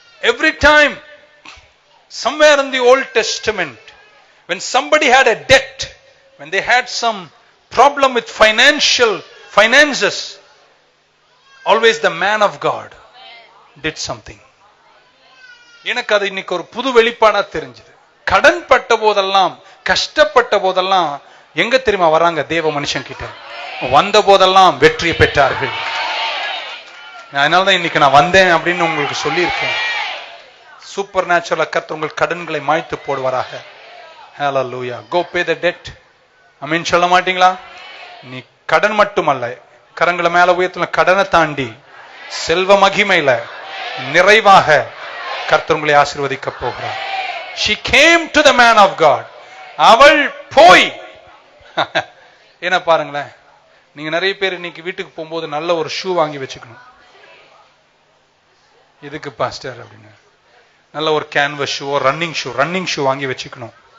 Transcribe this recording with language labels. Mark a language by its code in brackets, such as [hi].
[en] Every time, somewhere in the Old Testament, when somebody had a debt, when they had some problem with finances, always the man of God did something. [ta] எனக்கு அது இன்னைக்கு ஒரு புது வெளிப்பாடா தெரிஞ்சது. கடன் பட்ட போதெல்லாம், கஷ்டப்பட்ட போதெல்லாம் எங்க தெரியுமா வராங்க? தேவ மனுஷன் கிட்ட. வந்த போதெல்லாம் வெற்றியை பெற்றார்கள். அதனாலதான் இன்னைக்கு நான் வந்தேன் அப்படின்னு உங்களுக்கு சொல்லியிருக்கேன். சூப்பர் நேச்சுரலா கர்த்தர் உங்கள் கடன்களை மாய்த்து போடுவாராக. ஹல்லேலூயா. [en] Go pay the debt. [ta] ஆமென் சொல்ல மாட்டீங்களா? நீ கடன் மட்டுமல்ல, கரங்களை மேல உயர்த்தின கடனை தாண்டி செல்வ மகிமையில நிறைவாக கர்த்தர் உங்களை ஆசீர்வதிக்க போகிறார். [en] She came to the man of God. [ta] அவள் போய் என்ன பாருங்களேன், நீங்க நிறைய பேர் இன்னைக்கு வீட்டுக்கு போகும்போது நல்ல ஒரு ஷூ வாங்கி வச்சுக்கணும். எதுக்கு பாஸ்டர் அப்படின்னு, நல்ல ஒரு கேன்வஸ் ஷூ, ரன்னிங் ஷூ வாங்கி வச்சுக்கணும்.